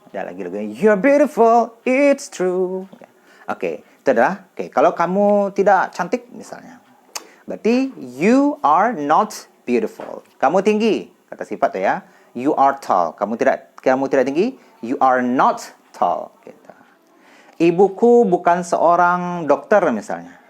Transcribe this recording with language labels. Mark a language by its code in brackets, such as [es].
[id] Ada lagi [en] you are beautiful, it's true. [id] Oke, itu adalah kalau kamu tidak cantik misalnya. [en] Berarti you are not beautiful. [id] Kamu tinggi, kata sifat ya. [en] You are tall. [id] Kamu tidak tinggi, [en] you are not tall. [id] Gitu. Ibuku bukan seorang dokter misalnya.